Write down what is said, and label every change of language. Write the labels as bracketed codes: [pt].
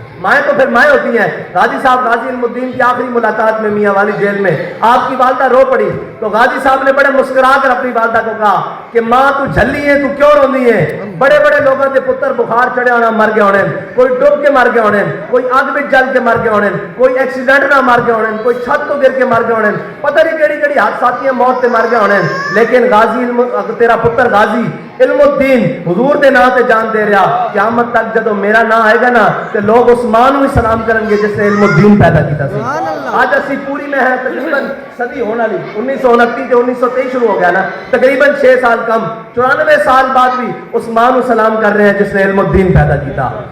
[ur] مائیں تو پھر مائیں ہوتی ہیں. غازی صاحب غازی المدین کی آخری ملاقات میں میاں والی جیل میں آپ کی والدہ رو پڑی تو غازی صاحب نے بڑے مسکرا کر اپنی والدہ کو کہا کہ ماں تو جھلی ہے, [pa] تو کیوں روندی ہے؟ بڑے بڑے لوگوں کے پتر بخار چڑھے ہونا مر گئے ہونے, کوئی ڈوب کے مر گئے ہونے, کوئی آگ میں جل کے مر گئے ہونے, کوئی ایکسیڈنٹ نہ مر گئے ہونے, کوئی چھت تو گر کے مر گئے ہونے, پتہ نہیں کیڑی کیڑی حادثاتی موت تے مر گئے ہونے. لیکن غازی تیرا پتر غازی علم الدین حضور دے نام تے جان دے رہا, قیامت تک جدو میرا نام آئے گا نا تے لوگ اس ماں نو ہی سلام کریں گے جس نے علم الدین پیدا کیتا سی. آج اسی پوری میں ہے تقریباً صدی ہونے والی, 1929 تے 1923 شروع ہو گیا نا, تقریباً 6 سال کم, 94 سال بعد بھی اس ماں نو سلام کر رہے ہیں جس نے علم الدین پیدا کیتا.